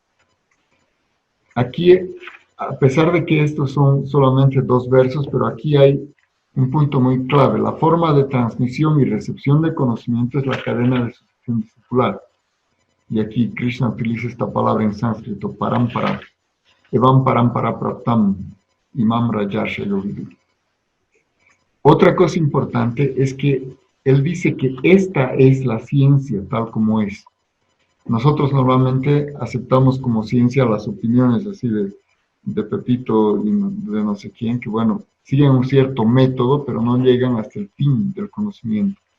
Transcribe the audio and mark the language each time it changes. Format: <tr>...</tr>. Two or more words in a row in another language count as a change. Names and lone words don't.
<es>Aquí, a pesar de que estos son solamente 2 versos, pero aquí hay un punto muy clave. La forma de transmisión y recepción de conocimiento es la cadena de sucesión discipular. Y aquí Krishna utiliza esta palabra en sánscrito, parampara.</es> <sa>Evam parampara praptam, imam rajarsha yovidu.</sa> <es>Otra cosa importante es que él dice que esta es la ciencia tal como es. Nosotros normalmente aceptamos como ciencia las opiniones así de Pepito y de no sé quién, que bueno, siguen un cierto método, pero no llegan hasta el fin del conocimiento.</es>